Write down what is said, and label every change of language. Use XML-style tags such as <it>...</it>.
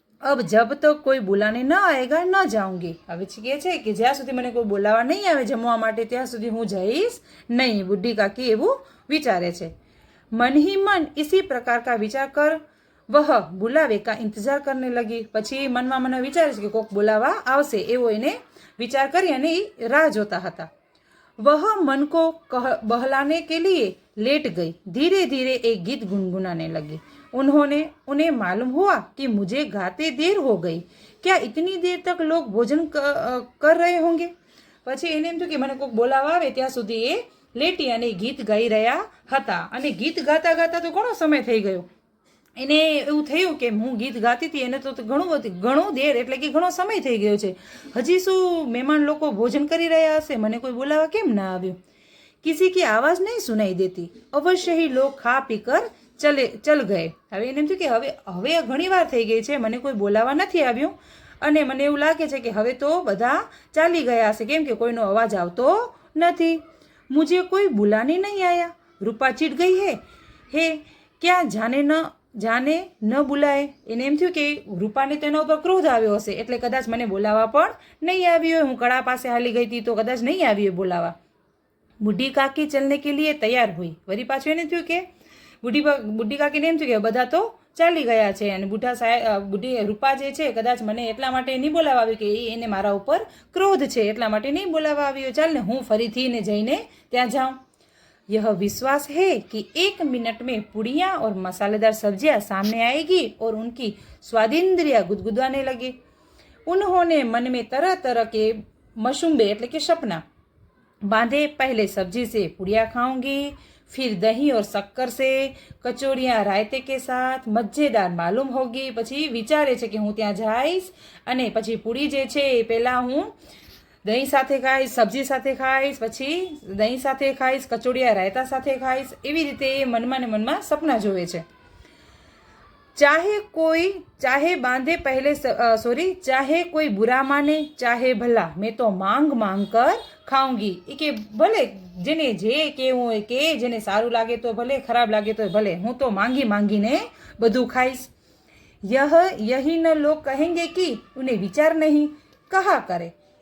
<hi>अब जब तक कोई बुलाने न आएगा न जाऊंगी.</hi> <gu>હવે કહે છે કે જ્યાં સુધી મને કોઈ બોલાવા નહીં આવે જમવા માટે ત્યાં સુધી હું જઈશ નહીં. બુઢી કાકી એવું વિચારે છે.</gu> <hi>मन ही मन इसी प्रकार का विचार कर वह बुलावे का इंतजार करने लगी.</hi> <gu>પછી મનમાં મને વિચારે છે કે કોક બોલાવા આવશે એવો એને વિચાર કરી અને એ રાહ જોતા હતા.</gu> <hi>वह मन को बहलाने के लिए लेट गई. धीरे धीरे एक गीत गुनगुनाने लगी. उन्हें मालूम हुआ कि मुझे गाते देर हो गई, क्या इतनी देर तक लोग भोजन कर रहे होंगे?</hi> <gu>પછી એને એમ થયું કે મને કોઈક બોલાવા આવે ત્યાં સુધી એ લેટી અને ગીત ગાઈ રહ્યા હતા. અને ગીત ગાતા ગાતા તો ઘણો સમય થઈ ગયો. એને એવું થયું કે હું ગીત ગાતી હતી એને તો ઘણું દેર એટલે કે ઘણો સમય થઈ ગયો છે. હજી શું મહેમાન લોકો ભોજન કરી રહ્યા હશે? મને કોઈ બોલાવા કેમ ના આવ્યું?</gu> <hi>किसी की आवाज़ नहीं सुनाई देती, अवश्य ही लोग खा पीकर चल गए.</hi> <gu>હવે એને એમ થયું કે હવે ઘણી વાર થઈ ગઈ છે, મને કોઈ બોલાવા નથી આવ્યું અને મને એવું લાગે છે કે હવે તો બધા ચાલી ગયા હશે, કેમ કે કોઈનો અવાજ આવતો નથી.</gu> <hi>मुझे कोई बुलाने नहीं आया, रूपा चिढ़ गई है. हे क्या જાને ન બુલાય.</hi> <gu>એને એમ થયું કે રૂપાને તેના ઉપર ક્રોધ આવ્યો હશે એટલે કદાચ મને બોલાવા પણ નહીં આવ્યો હોય. હું કળા પાસે હાલી ગઈ હતી તો કદાચ નહીં આવી હોય બોલાવા.</gu> <hi>બુઢી કાકી ચલને કે લીએ તૈયાર હુઈ.</hi> <gu>વળી પાછું એને થયું કે બુઢી કાકીને એમ થયું કે બધા તો ચાલી ગયા છે અને બુઢી રૂપા જે છે કદાચ મને એટલા માટે નહીં બોલાવા આવી કે એને મારા ઉપર ક્રોધ છે એટલા માટે નહીં બોલાવા આવ્યો. ચાલ ને હું ફરીથી ને જઈને ત્યાં જાઉં.</gu> <hi>यह विश्वास है कि 1 मिनट में पुड़ियाँ और मसालेदार सब्जियाँ सामने आएगी और उनकी स्वादिंद्रियाँ गुदगुदाने लगी. उन्होंने मन में तरह तरह के मशुम्बे</hi> <gu>એટલે કે</gu> <hi>सपना बांधे. पहले सब्जी से पुड़िया खाऊंगी, फिर दही और शक्कर से, कचौड़ियाँ रायते के साथ, मज़ेदार मालूम होगी.</hi> <gu>પછી વિચારે છે કે હું ત્યાં જઈશ અને પછી પૂરી જે છે એ પહેલાં હું દહીં સાથે ખાઈશ, સબ્જી સાથે ખાઈશ, પછી દહીં સાથે ખાઈશ, કચોડિયા રાયતા સાથે ખાઈશ. એવી રીતે એ મનમાં ને મનમાં સપના જોવે છે.</gu> <hi>चाहे कोई बुरा माने चाहे भला, मैं तो मांग मांग कर खाऊंगी.</hi> <gu>એ કે ભલે જેને જે કેવું હોય કે, જેને સારું લાગે તો ભલે, ખરાબ લાગે તો ભલે, હું તો માંગી માંગીને બધું ખાઈશ.</gu> <hi>यही न लोग कहेंगे कि उन्हें विचार नहीं, कहा करे.</hi>